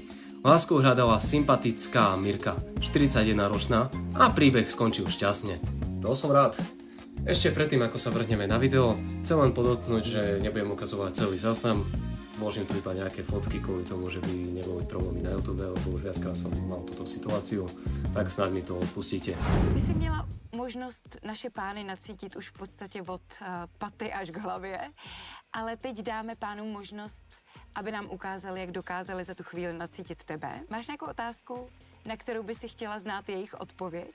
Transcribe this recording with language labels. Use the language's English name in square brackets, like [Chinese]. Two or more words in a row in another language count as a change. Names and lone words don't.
[Slovak] Lásku hľadala sympatická Mirka, 41-ročná a príbeh skončil šťastne. To som rád. Ešte predtým, ako sa vrhneme na video, chcem len podotknúť, že nebudem ukazovať celý záznam. Vložím tu iba nejaké fotky kvôli tomu, že by neboli problémy na YouTube, lebo už viackrát som mal túto situáciu, tak snad mi to odpustíte. [Czech] Ty jsi měla možnost naše pány nacítit už v podstatě od paty až k hlavě, ale teď dáme pánům možnost, aby nám ukázali, jak dokázali za tu chvíli nacítit tebe. Máš nějakou otázku, na kterou by si chtěla znát jejich odpověď?